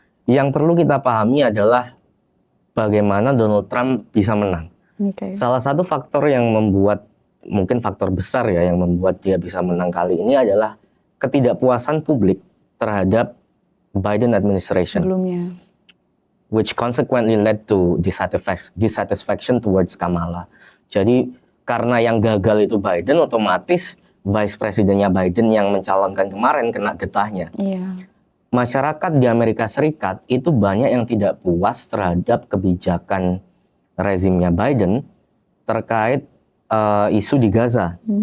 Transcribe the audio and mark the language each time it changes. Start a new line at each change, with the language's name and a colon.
Indonesian: Yang perlu kita pahami adalah bagaimana Donald Trump bisa menang. Salah satu faktor yang membuat, mungkin faktor besar ya, yang membuat dia bisa menang kali ini adalah ketidakpuasan publik terhadap Biden administration. Sebelumnya.
English: Which consequently led to dissatisfaction towards Kamala.
Indonesian: Jadi karena yang gagal itu Biden, otomatis vice presidennya Biden yang mencalonkan kemarin kena getahnya. Masyarakat di Amerika Serikat itu banyak yang tidak puas terhadap kebijakan rezimnya Biden terkait isu di Gaza.